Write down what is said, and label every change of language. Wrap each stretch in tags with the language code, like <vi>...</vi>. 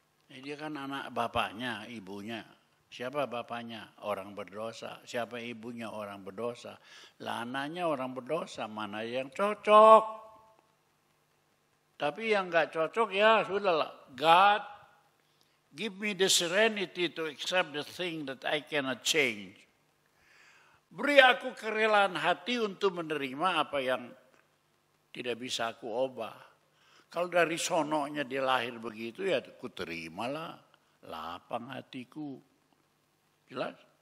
<id>Dia kan anak bapaknya, ibunya. Siapa bapaknya? Orang berdosa. Siapa ibunya? Orang berdosa. Lah anaknya orang berdosa, mana yang cocok? Tapi yang enggak cocok ya sudahlah.</id> <en>God, give me the serenity to accept the thing that I cannot change.</en> <id>Beri aku kerelaan hati untuk menerima apa yang tidak bisa aku ubah. Kalau dari sononya dia lahir begitu ya aku terimalah. Lapang hatiku. Jelas?</id>